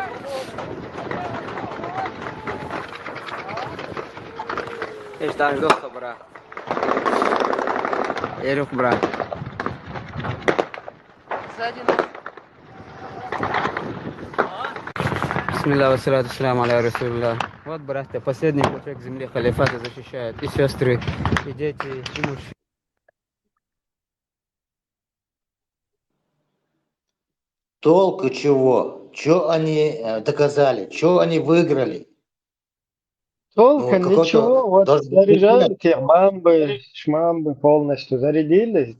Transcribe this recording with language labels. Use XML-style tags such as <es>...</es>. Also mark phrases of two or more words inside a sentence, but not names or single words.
<ar>ايش تعال جو خبره يروح برا بسم الله والصلاة والسلام على رسول الله.</ar> <ru>Вот, братья, последний кусок земли халифата защищает. И сестры, и дети, и мужчины. Толку чего? Что они доказали? Что они выиграли? Толка ничего, вот заряжают их бомбы, шмамбы полностью зарядились.</ru>